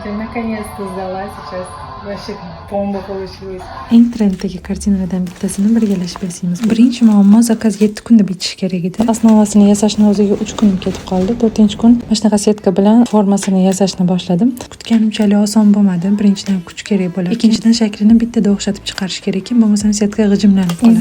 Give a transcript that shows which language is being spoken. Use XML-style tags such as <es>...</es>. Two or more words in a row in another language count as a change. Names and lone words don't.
<ru>Смотри, наконец-то сдала сейчас. Вообще bomba получилось.</ru> <uz>Eng trenddagi kartinalardan bittasini birgalashib yasaymiz. Birinchi muammo zakaz 7 kunda bitishi kerak edi. Osnovasini yasashni o'ziga 3 kunim ketib qoldi. 4-kun mana shunaqa setka bilan formasini yasashni boshladim. Kutganimchalik oson bo'lmadi. Birinchidan kuch kerak bo'ladi. Ikkinchidan shaklini bittada o'xshatib chiqarish kerak ekan, bo'lmasa setka g'ijimlanib qoladi.</uz>